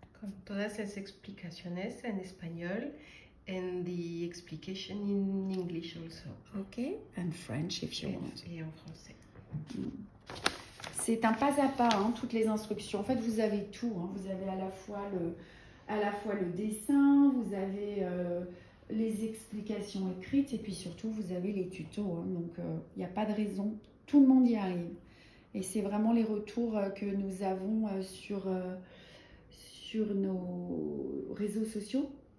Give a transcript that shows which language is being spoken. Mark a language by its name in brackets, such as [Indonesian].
[Spanish] Con todas las explicaciones en español [English] and the explication in English also. Okay, and French if you want. [French] Et en français. C'est un pas à pas, hein, toutes les instructions. En fait, vous avez tout. Hein. Vous avez à la fois le dessin, vous avez les explications écrites et puis surtout, vous avez les tutos. Hein. Donc, il n'y a pas de raison. Tout le monde y arrive. Et c'est vraiment les retours que nous avons sur nos réseaux sociaux.